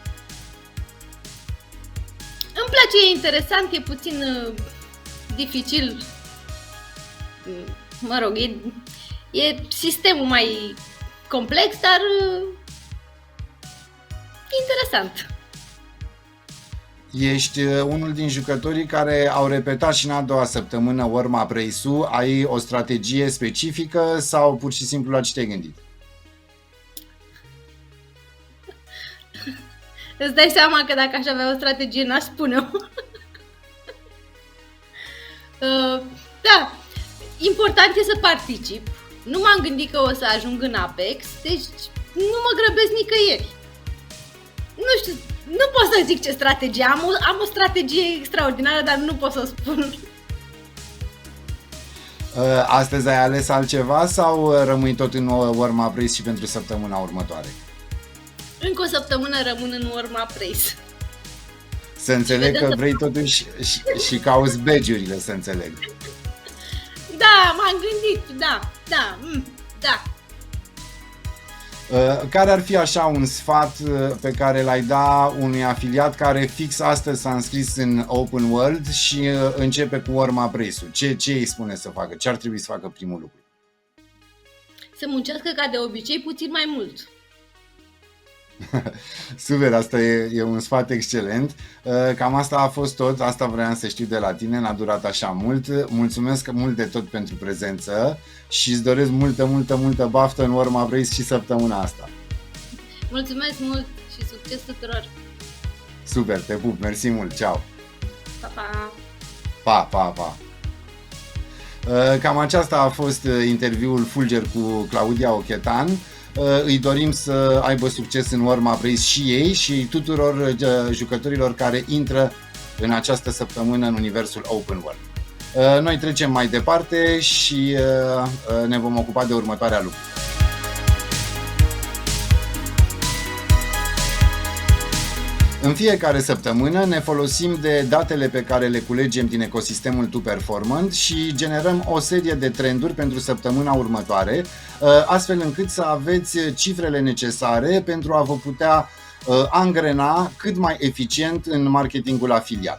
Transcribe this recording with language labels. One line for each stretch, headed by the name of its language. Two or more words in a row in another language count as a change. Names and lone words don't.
Romanian: Îmi place, e interesant, e puțin dificil. Mă rog, e sistemul mai complex, dar interesant. Ești unul din jucătorii care au repetat și în a doua săptămână
English: warm-up race-
Romanian: ul. Ai o strategie specifică sau pur și simplu la ce te-ai gândit? Îți dai seama că dacă aș avea o strategie, n-aș spune-o. Da, important e să particip. Nu m-am gândit că o să ajung în Apex, deci nu mă grăbesc nicăieri. Nu știu, nu pot să zic ce strategie. Am o strategie extraordinară, dar nu pot să o spun. Astăzi ai ales altceva sau rămâi tot în
English: warm-up race
Romanian: și pentru săptămâna următoare? Încă o săptămână rămân în
English: warm-up race.
Romanian: Să înțeleg că vrei totuși și cauți badge-urile, să înțeleg. Da, m-am gândit, da. Care ar fi așa un sfat pe care l-ai da unui afiliat care fix astăzi s-a înscris în Open World și începe cu
English: warm-up race-
Romanian: ul? Ce îi spune să facă? Ce ar trebui să facă primul lucru? Să muncească ca de obicei puțin mai mult. Super, asta e un sfat excelent. Cam asta a fost tot, asta vreau să știu de la tine, n-a durat așa mult. Mulțumesc mult de tot pentru prezență și îți doresc multă baftă în
English: warm-up race
Romanian: și săptămâna asta. Mulțumesc mult și succes tuturor! Super, te pup, mersi mult, ceau! Pa! Cam aceasta a fost interviul Fulger cu Claudia Ochetan. Îi dorim să aibă succes în
English: warm-up race
Romanian: și ei și tuturor jucătorilor care intră în această săptămână în universul Open World. Noi trecem mai departe și ne vom ocupa de următoarea lucru. În fiecare săptămână ne folosim de datele pe care le culegem din ecosistemul TwoPerformant și generăm o serie de trenduri pentru săptămâna următoare, astfel încât să aveți cifrele necesare pentru a vă putea angrena cât mai eficient în marketingul afiliat.